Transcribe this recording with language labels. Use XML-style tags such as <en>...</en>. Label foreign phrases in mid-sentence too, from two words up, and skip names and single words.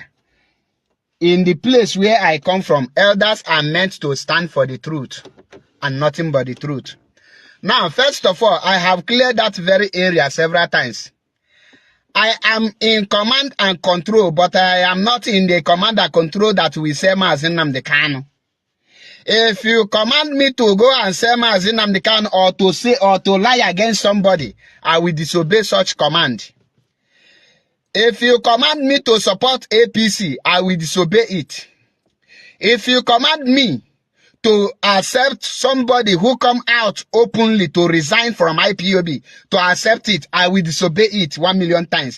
<en>In the place where I come from, elders are meant to stand for the truth and nothing but the truth. Now, first of all, I have cleared that very area several times. I am in command and control, but I am not in the command and control that we say Mazi Nnamdi Kanu. If you command me to go and say Mazi Nnamdi Kanu, or to say or to lie against somebody, I will disobey such command. If you command me to support APC, I will disobey it. If you command me to accept somebody who come out openly to resign from IPOB, to accept it, I will disobey it 1,000,000 times.</en>